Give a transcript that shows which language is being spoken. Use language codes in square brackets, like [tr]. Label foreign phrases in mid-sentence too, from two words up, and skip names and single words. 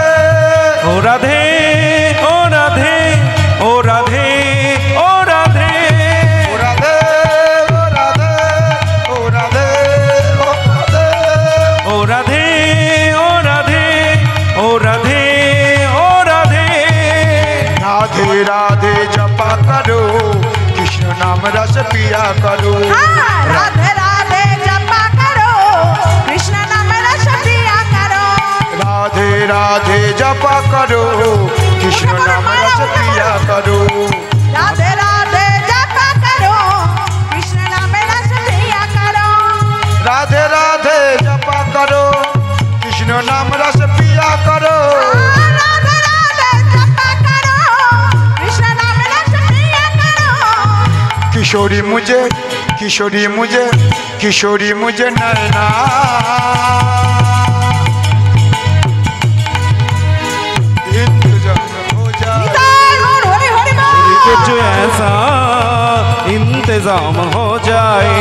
[bn] ও রাধে ও রাধে ও রাধে ও রাধে ও রাধে ও রাধে ও রাধে ও রাধে ও রাধে ও রাধে ও রাধে [hi] राधे राधे जपा करो, कृष्ण नाम रस पिया करो। हाँ, राधे राधे जपा करो, कृष्ण नाम रस पिया करो। राधे राधे जपा करो, कृष्ण नाम रस पिया करो। राधे राधे जपा करो, कृष्ण नाम रस पिया करो। राधे राधे जपा करो, कृष्ण नाम रस पिया करो। राधे राधे जपा करो, कृष्ण नाम रस पिया करो। किशोरी मुझे किशोरी मुझे किशोरी मुझे नैना इंतजार हो जाए। निताई गौर हरि हरि बोल। कुछ ऐसा इंतजाम हो जाए